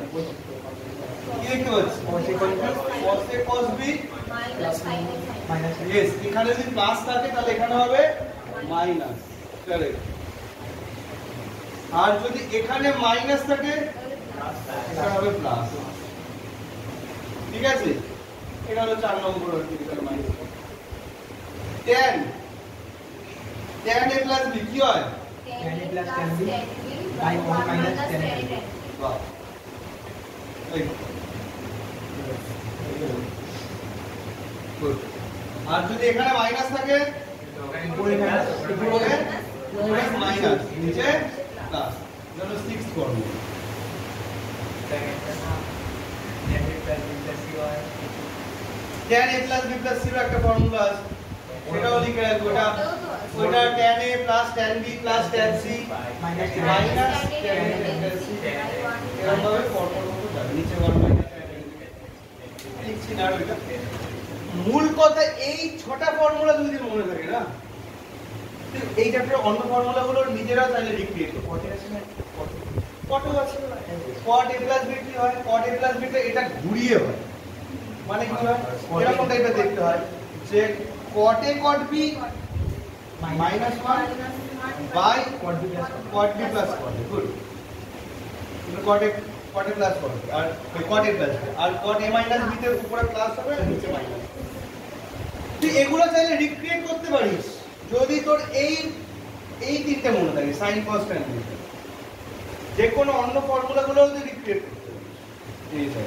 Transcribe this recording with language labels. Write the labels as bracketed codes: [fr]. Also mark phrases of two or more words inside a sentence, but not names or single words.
[bn] কি দেখতে পাচ্ছি? [en] cos a cos b [bn] মাইনাস। यस, এখানে যদি প্লাস থাকে তাহলে এখানে হবে মাইনাস। কারেক্ট। আর যদি এখানে মাইনাস থাকে এখানে হবে প্লাস। ঠিক আছে, এটা হলো 4 নম্বর আর্টিকেল মাইনাস। [en] tan a plus b কি হয়? tan a plus tan b by 1 minus tan a। [bn] বাহ, গুড। আর যদি এখানে মাইনাস থাকে উপরে মাইনাস, নিচে প্লাস, ধরো 6 ফর্মুলা। [en] tan a plus b plus c [bn] এর একটা ফর্মুলা আছে, সেটাও লিখে রাখবো। [en] ওটা tan a plus tan b plus tan c minus tan a tan c, [bn] এরকম ভাবে পরপর মতো যাবে, নিচে [en] 1 minus tan a [bn] লিখছি না। ওইটা মূল কথা, এই 6টা ফর্মুলা যদি মনে থাকে না, এই চ্যাপ্টারের অন্য ফর্মুলাগুলো নিজেরা চাইলে রিপিট করতে পারবে। [en] cot a plus b কি হয়? cot a plus b [bn] টা এটা ঘুরিয়ে হয়, মানে কি হয় এরকম টাইপের দেখতে হয় যে [en] cot a cot b minus 1 by cot b plus cot a। [bn] গুড। [en] cot a plus cot b আর cot a plus আর cot a minus b [bn] তে উপরে প্লাস হবে আর নিচে মাইনাস। তুই এগুলো চাইলে রিক্রিয়েট করতে পারিস যদি তোর এই 3টে মনে থাকে, [en] sin cos tan। [bn] যে কোনো অন্য ফর্মুলাগুলোও রিক্রিয়েট করতে পারি এই সাইডে।